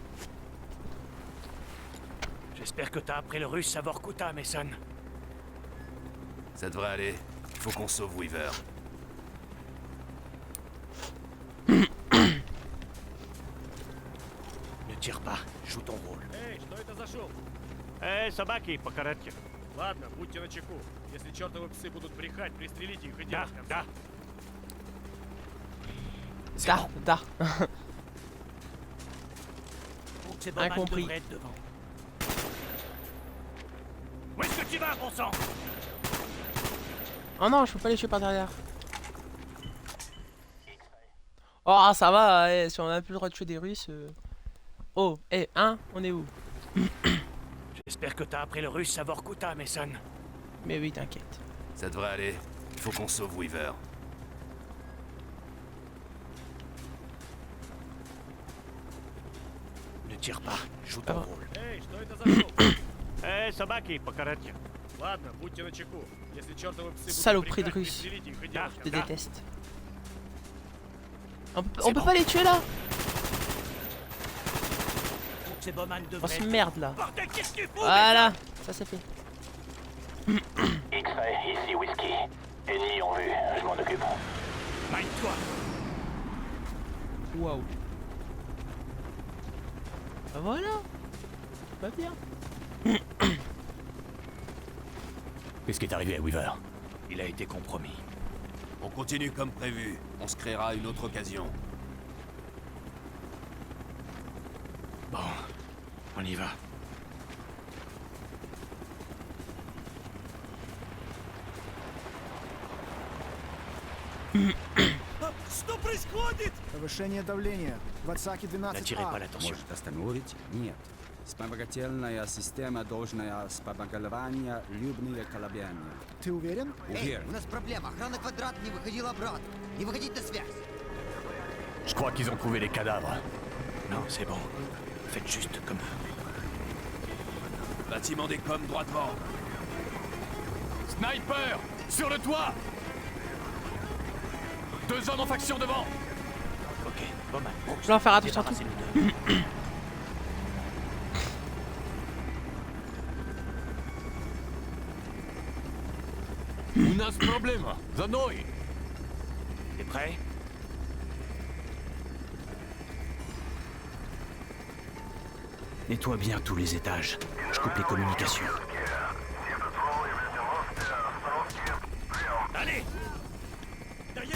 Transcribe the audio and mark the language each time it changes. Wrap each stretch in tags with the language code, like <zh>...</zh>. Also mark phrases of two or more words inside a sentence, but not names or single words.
<fr>J'espère que t'as appris le russe à Vorkuta, Mason. Ça devrait aller. Il faut qu'on sauve Weaver. Ne tire pas, joue ton rôle.</fr> <ru>Собаки, по коротке. Ладно, будьте начеку. Если чертовы псы будут брехать, пристрелите их и Да, дело с концом. да. Да, да.</ru> <fr>C'est Bowman Incompris. devrait être devant. Où est-ce que tu vas, bon sang? Oh non, je peux pas les tuer par derrière. Oh, ça va, si on a plus le droit de tuer des Russes. Oh, hein, on est où? J'espère que t'as appris le russe à Vorkuta, Mason. Mais oui, t'inquiète. Ça devrait aller. Il faut qu'on sauve Weaver. Ne tire pas, joue ton rôle.</fr> <ru>Эй, что это за шоу? Собаки, по коротке. Ладно, будьте начеку. Если чертовы псы будут</ru> <fr>Saloperie de</fr> <ru>брехать,</ru> <fr>Russes.</fr> <ru>пристрелите их и дело с</ru> <fr>Je te</fr> <ru>концом.</ru> <fr>déteste. On peut pas les tuer là? C'est Bowman Oh, devrait ce être merde là. Bordel, qu'est-ce que tu fous? Voilà, ça c'est fait. X-Ray, ici Whisky. Ennemis en vue, je m'en occupe. Mine-toi. Waouh. Bah voilà. Pas bien. Qu'est-ce qui est arrivé à Weaver? Il a été compromis. On continue comme prévu. On se créera une autre occasion. Bon, on y va.</fr> <ru>Что происходит? Повышение давления. В Отсаке 12А.</ru> <fr>N'attirez pas l'attention.</fr> <ru>Может остановить? Нет. Вспомогательная система должна вспомогательная любые колебания. Ты уверен? Уверен. У нас проблема. Охрана квадрат не выходила обратно. Не выходить на связь.</ru> <fr>Je crois qu'ils ont trouvé les cadavres. Non, c'est bon. Faites juste comme eux. Bâtiment des coms droit devant. Sniper! Sur le toit! 2 hommes en faction devant! Ok, Bowman. Je vais en faire attention à tout. Débarrassez-nous d'eux.</fr> <ru>У нас проблема. За мной.</ru> <fr>T'es prêt? Nettoie bien tous les étages. Je coupe les communications. Allez! Derrière!</fr>